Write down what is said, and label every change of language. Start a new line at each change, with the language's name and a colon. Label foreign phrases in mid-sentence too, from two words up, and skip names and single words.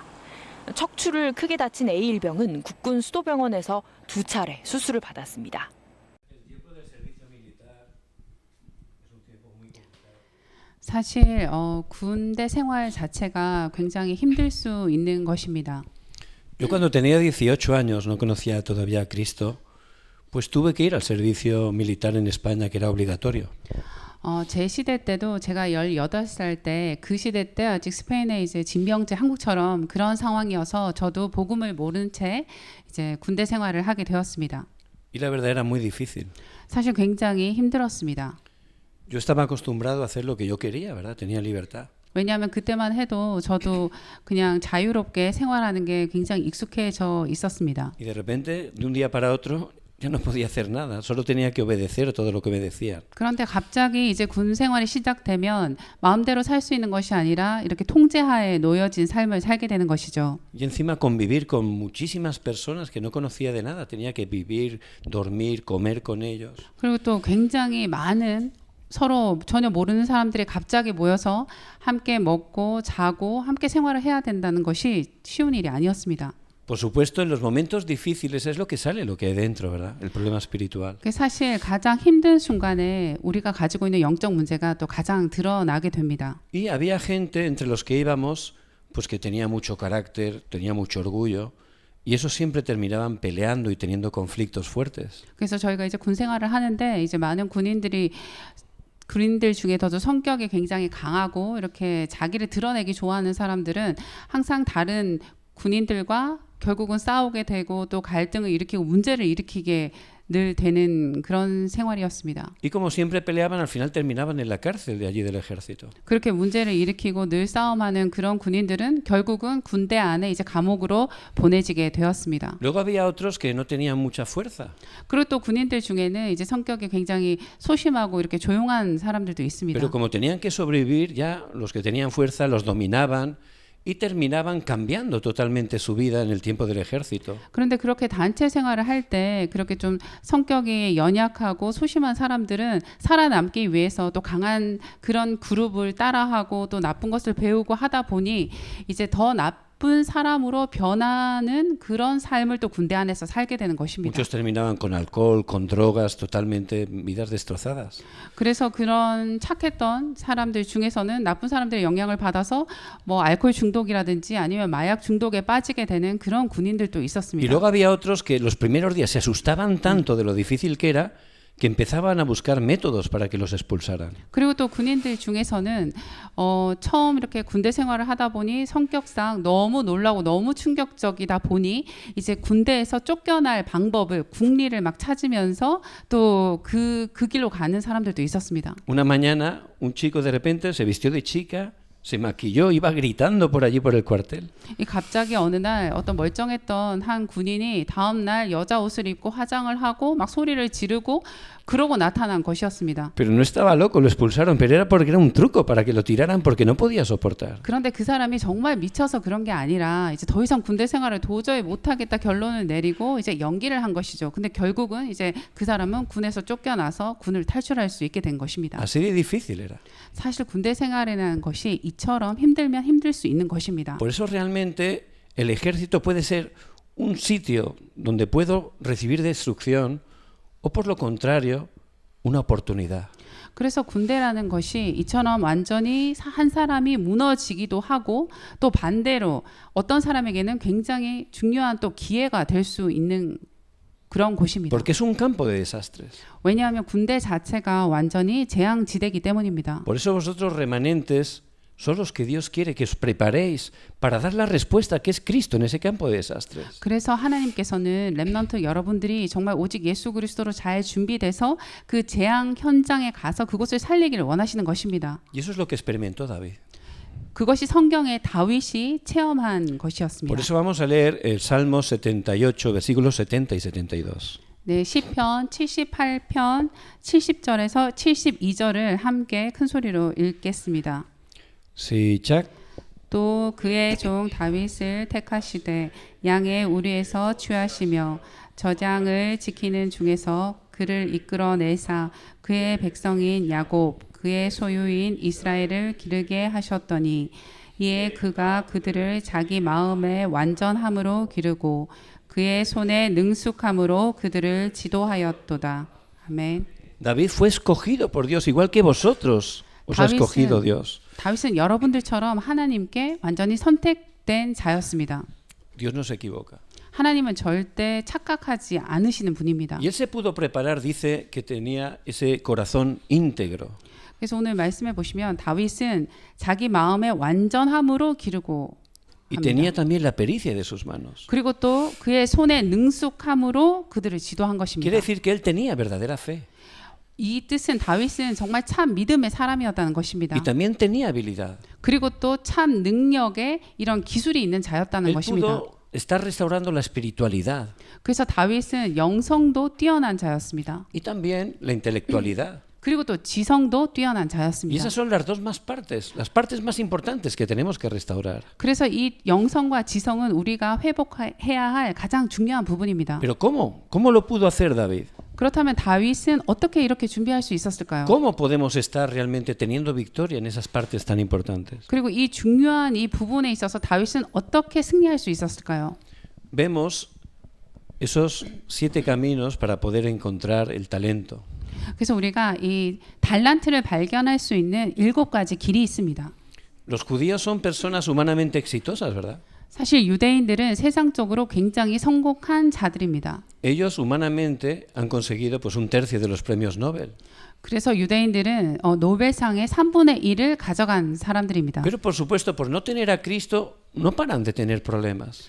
Korean: 척추를 크게 다친 A 일병은 국군 수도병원에서 2차례 수술을 받았습니다. 사실 군대 생활 자체가 굉장히 힘들 수 있는 것입니다.
Spanish: Yo cuando tenía 18 años, no conocía todavía a Cristo, pues tuve que ir al servicio militar en España, que era obligatorio.
Korean: 제 시대 때도 제가 18살 때 그 시대 때 아직 스페인의 이제 징병제 한국처럼 그런 상황이어서 저도 복음을 모른 채 이제 군대 생활을 하게 되었습니다.
Spanish: Y la verdad era muy difícil.
Korean: 사실 굉장히 힘들었습니다.
Spanish: Yo estaba acostumbrado a hacer lo que yo quería, ¿verdad? Tenía libertad.
Korean: 왜냐하면 그때만 해도 저도 그냥 자유롭게 생활하는 게 굉장히 익숙해져 있었습니다.
Spanish: Y de repente, de un día para otro, ya no podía hacer nada. Solo tenía que obedecer todo lo que me decían.
Korean: 그런데 갑자기 이제 군 생활이 시작되면 마음대로 살 수 있는 것이 아니라 이렇게 통제하에 놓여진 삶을 살게 되는 것이죠.
Spanish: Y encima convivir con muchísimas personas que no conocía de nada. Tenía que vivir, dormir, comer con ellos.
Korean: 그리고 또 굉장히 많은 서로 전혀 모르는 사람들이 갑자기 모여서 함께 먹고 자고 함께 생활을 해야 된다는 것이 쉬운 일이 아니었습니다.
Spanish: Por supuesto, en los momentos difíciles es lo que sale, lo que hay dentro, ¿verdad? El problema espiritual.
Korean: 사실 가장 힘든 순간에 우리가 가지고 있는 영적 문제가 또 가장 드러나게 됩니다.
Spanish: Y había gente entre los que íbamos, pues que tenía mucho carácter, tenía mucho orgullo, y esos siempre terminaban peleando y teniendo conflictos fuertes.
Korean: 그래서 저희가 이제 군 생활을 하는데 이제 많은 군인들 중에서도 성격이 굉장히 강하고 이렇게 자기를 드러내기 좋아하는 사람들은 항상 다른 군인들과 결국은 싸우게 되고 또 갈등을 일으키고 문제를 일으키게 늘 되는 그런 생활이었습니다.
Spanish: Y como siempre peleaban, al final terminaban en la cárcel de allí del ejército.
Korean: 그렇게 문제를 일으키고 늘 싸움하는 그런 군인들은 결국은 군대 안에 이제 감옥으로 보내지게 되었습니다.
Spanish: Luego había otros que no tenían mucha fuerza.
Korean: 그리고 또 군인들 중에는 이제 성격이 굉장히 소심하고 이렇게 조용한 사람들도 있습니다.
Spanish: Pero como tenían que sobrevivir, ya los que tenían fuerza los dominaban. Y terminaban cambiando totalmente su vida en el tiempo del ejército.
Korean: 그런데 그렇게 단체 생활을 할 때 그렇게 좀 성격이 연약하고 소심한 사람들은 살아남기 위해서 또 강한 그런 그룹을 따라하고 또 나쁜 것을 배우고 하다 보니 이제 더 나쁜 사람으로 변하는 그런 삶을 또 군대 안에서 살게 되는 것입니다.
Spanish: Muchos terminaban con alcohol, con drogas, totalmente vidas destrozadas.
Korean: 그래서 그런 착했던 사람들 중에서는 나쁜 사람들의 영향을 받아서 뭐 알코올 중독이라든지 아니면 마약 중독에 빠지게 되는 그런 군인들도
Spanish: Y
Korean: 있었습니다.
Spanish: luego había otros que los primeros días se asustaban tanto de lo difícil que era que empezaban a buscar métodos para que los expulsaran.
Korean: 그리고 또 군인들 중에서는 처음 이렇게 군대 생활을 하다 보니 성격상 너무 놀라고 너무 충격적이다 보니 이제 군대에서 쫓겨날 방법을 국리를 막 찾으면서 또 그 길로 가는 사람들도 있었습니다.
Spanish: Una mañana un chico de repente se vistió de chica, se maquilló, iba gritando por allí por el cuartel.
Korean: 이 갑자기 어느 날 어떤 멀쩡했던 한 군인이 다음 날 여자 옷을 입고 화장을 하고 막 소리를 지르고 그러고 나타난 것이었습니다.
Spanish: Pero no estaba loco, lo expulsaron, pero era porque era un truco para que lo tiraran porque no podía soportar.
Korean: 그런데 그 사람이 정말 미쳐서 그런 게 아니라 이제 더 이상 군대 생활을 도저히 못하겠다 결론을 내리고 이제 연기를 한 것이죠. 근데 결국은 이제 그 사람은 군에서 쫓겨나서 군을 탈출할 수 있게 된 것입니다.
Spanish: Así de difícil era.
Korean: 사실 군대 생활이라는 것이 이처럼 힘들면 힘들 수 있는 것입니다.
Spanish: Por eso realmente el ejército puede ser un sitio donde puedo recibir destrucción o por lo contrario, una oportunidad.
Korean: 그래서 군대라는 것이 이처럼 완전히 한 사람이 무너지기도 하고 또 반대로 어떤 사람에게는 굉장히 중요한 또 기회가 될 수 있는 그런 곳입니다.
Spanish: Porque es un campo de desastres.
Korean: 왜냐하면 군대 자체가 완전히 재앙지대이기 때문입니다.
Spanish: Por eso vosotros remanentes son los que Dios quiere que os preparéis para dar la respuesta que es Cristo en ese campo de desastres.
Korean: 그래서 하나님께서는 렘넌트 여러분들이 정말 오직 예수 그리스도로 잘 준비돼서 그 재앙 현장에 가서 그곳을 살리기를 원하시는 것입니다.
Spanish: Y eso es lo que experimentó David.
Korean: 그것이 성경의 다윗이 체험한 것이었습니다.
Spanish: Por eso vamos a leer el Salmo 78, versículos 70 y 72.
Korean: 네, 시편 78편 70절에서 72절을 함께 큰 소리로 읽겠습니다. 시작. 또 그의 종 다윗을 택하시되 양의 우리에서 취하시며 저장을 지키는 중에서 그를 이끌어내사 그의 백성인 야곱 그의 소유인 이스라엘을 기르게 하셨더니 이에 그가 그들을 자기 마음의 완전함으로 기르고 그의 손에 능숙함으로 그들을 지도하였도다. 아멘.
Spanish: David fue escogido por Dios igual que vosotros os ha escogido Dios.
Korean: 다윗은 여러분들처럼 하나님께 완전히 선택된 자였습니다.
Spanish: Dios no se equivoca.
Korean: 하나님은 절대 착각하지 않으시는 분입니다.
Spanish: Y él se pudo preparar, dice que tenía ese corazón íntegro.
Korean: 그래서 오늘 말씀해 보시면 다윗은 자기 마음의 완전함으로 기르고
Spanish: Y
Korean: 합니다.
Spanish: tenía también la pericia de sus manos.
Korean: 그리고 또 그의 손의 능숙함으로 그들을 지도한 것입니다.
Spanish: Quiere decir que él tenía verdadera fe.
Korean: 이 뜻은 다윗은 정말 참 믿음의 사람이었다는 것입니다.
Spanish: Y también tenía habilidad.
Korean: 그리고 또 참 능력에 이런 기술이 있는 자였다는
Spanish: Él
Korean: 것입니다.
Spanish: pudo estar restaurando la espiritualidad
Korean: 그래서 다윗은 영성도 뛰어난 자였습니다.
Spanish: y también la intelectualidad.
Korean: 그리고 또 지성도 뛰어난
Spanish: Y
Korean: 자였습니다.
Spanish: esas son las dos más partes, las partes más importantes que tenemos que restaurar.
Korean: 그래서 이 영성과 지성은 우리가 회복해야 할 가장 중요한 부분입니다.
Spanish: Pero ¿cómo? ¿Cómo lo pudo hacer David?
Korean: 그렇다면 다윗은 어떻게 이렇게 준비할 수 있었을까요?
Spanish: ¿Cómo podemos estar realmente teniendo victoria en esas partes tan importantes?
Korean: 그리고 이 중요한 이 부분에 있어서 다윗은 어떻게 승리할 수 있었을까요?
Spanish: Vemos esos 7 caminos para poder encontrar el talento.
Korean: 그래서 우리가 이 달란트를 발견할 수 있는 7가지 길이 있습니다.
Spanish: Los judíos son personas humanamente exitosas, ¿verdad?
Korean: 사실 유대인들은 세상적으로 굉장히 성공한 자들입니다.
Spanish: Ellos humanamente han conseguido pues 1/3 de los premios Nobel.
Korean: 그래서 유대인들은 노벨상의 3분의 1을 가져간 사람들입니다.
Spanish: Pero por supuesto, por no tener a Cristo, no paran de tener problemas.